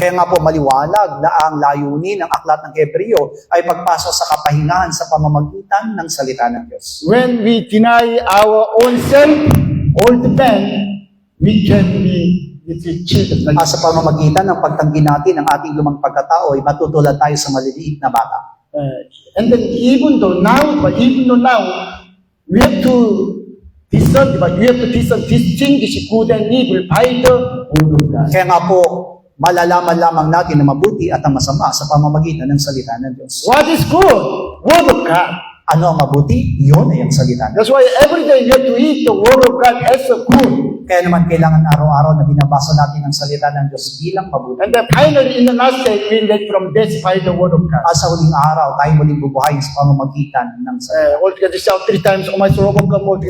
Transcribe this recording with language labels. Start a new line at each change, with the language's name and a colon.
Filipino: Kaya nga po maliwanag na ang layunin ng aklat ng Hebreo ay pagpasok sa kapahingahan sa pamamagitan ng salita ng Diyos.
English: When we deny our own self, old man, we can be little children.
Filipino: Sa pamamagitan ng pagtanggi natin ng ating lumang pagkatao ay matutulad tayo sa maliliit na bata.
English: And then even though now, we have to discern, but you have to distinguish good and evil by the word of God.
Filipino: Kaya nga po, malalaman lamang natin na mabuti at ang masama sa pamamagitan ng salita ng Diyos.
English: What is good? Word of God.
Filipino: Ano ang mabuti? Iyon ay ang salita ng Diyos.
English: That's why every day you have to eat the word of God as a good.
Filipino: Kaya naman kailangan araw-araw na binabasa natin ang salita ng Diyos bilang mabuti.
English: And then finally, in the last day, we let from death by the word of God.
Filipino: At sa huling araw, tayo muling bubuhayin sa pamamagitan ng salita.
English: All together shout 3 times, oh my soul, overcome all things.